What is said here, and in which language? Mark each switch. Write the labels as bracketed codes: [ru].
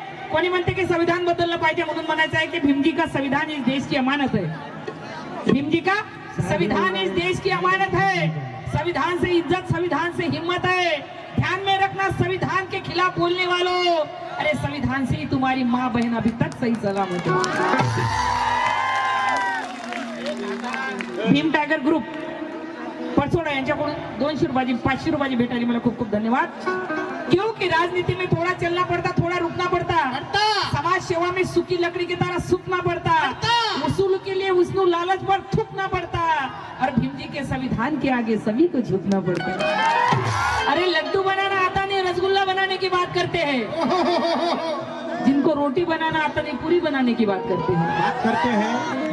[mr] कोणी म्हणते की संविधान बदललं पाहिजे म्हणून म्हणायचं आहे की [hi] भीमजी का संविधान इस देश की अमानत है. भीमजी का संविधान इस देश की अमानत है. संविधान से इज्जत, संविधान से हिम्मत है. ध्यान में रखना संविधान के खिलाफ बोलने वालों, अरे संविधान से ही तुम्हारी माँ बहन अभी तक सही सलामत है. [mr] भीम टायगर ग्रुप परसोडा यांच्याकडून 200 रुपयाची 500 रुपयाची भेट आली. मला खूप खूप धन्यवाद. [hi] क्योंकि राजनीति में थोड़ा चलना पड़ता, थोड़ा रुकना पड़ता. समाज सेवा में सूखी लकड़ी की तरह सूखना पड़ता. वसूल के लिए उसनु लालच पर थूकना पड़ता. और भीम जी के संविधान के आगे सभी को झुकना पड़ता. अरे लड्डू बनाना आता नहीं, रसगुल्ला बनाने की बात करते हैं. जिनको रोटी बनाना आता नहीं, पूरी बनाने की बात करते हैं.